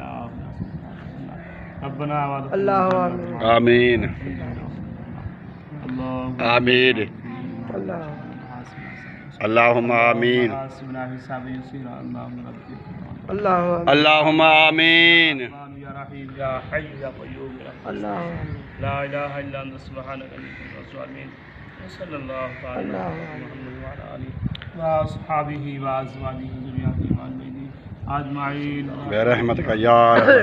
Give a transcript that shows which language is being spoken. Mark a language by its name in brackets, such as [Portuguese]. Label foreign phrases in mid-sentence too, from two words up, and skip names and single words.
[Arabic] ربنا اللہ آمین آمین اللہم آمین اللہم آمین لا الہ الا انت سبحانک انی کنت من الظالمین صلی اللہ تعالی علی محمد وعلی آلہ واصحابہ وازواجہ وذریاتہ اجمعین برحمتک یا